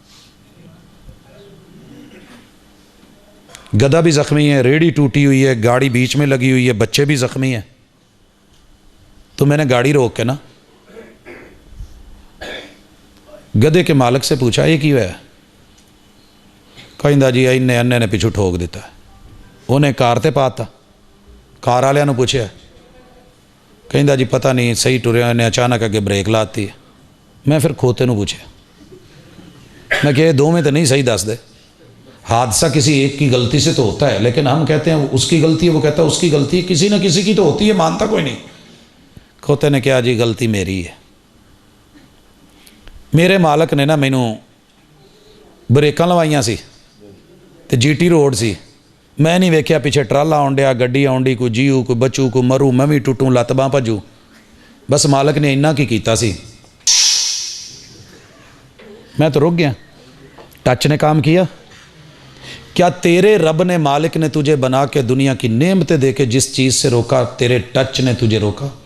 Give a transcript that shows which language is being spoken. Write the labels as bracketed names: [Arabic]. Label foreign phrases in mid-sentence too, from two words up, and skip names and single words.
[Urdu] گدھا بھی زخمی ہے، ریڑھی ٹوٹی ہوئی ہے، گاڑی بیچ میں لگی ہوئی ہے، بچے بھی زخمی ہیں. تو میں نے گاڑی روک کے نا گدھے کے مالک سے پوچھا یہ کیوں ہے؟ [Punjabi] کہندا جی اینے انے نے پیچھو ٹھوک دیتا ہے. انہیں کار تے پاتا، کار والے نے پوچھا، کہندا جی پتہ نہیں صحیح ٹریا، انہیں اچانک اگے بریک لاتی ہے. میں پھر کھوتے نو پوچھا، میں کہ دو میں تو نہیں صحیح دس دے. [Urdu] حادثہ کسی ایک کی غلطی سے تو ہوتا ہے، لیکن ہم کہتے ہیں اس کی غلطی ہے، وہ کہتا ہے اس کی غلطی ہے. کسی نہ کسی کی تو ہوتی ہے، مانتا کوئی نہیں. کھوتے نے کہا جی غلطی میری ہے. [Punjabi] میرے مالک نے نا مینوں بریکاں لوائیاں سی تے جی ٹی روڈ سی. میں نہیں ویکھیا پیچھے ٹرالا آن ڈیا، گڈی آن ڈی، کوئی جیو، کوئی بچو، کوئی مرو، میں بھی ٹوٹوں، لت باں بھجوں. بس مالک نے انہاں کی کیتا سی، [Urdu] میں تو رک گیا. ٹچ نے کام کیا. کیا تیرے رب نے، مالک نے تجھے بنا کے دنیا کی نعمتیں دے کے جس چیز سے روکا، تیرے ٹچ نے تجھے روکا؟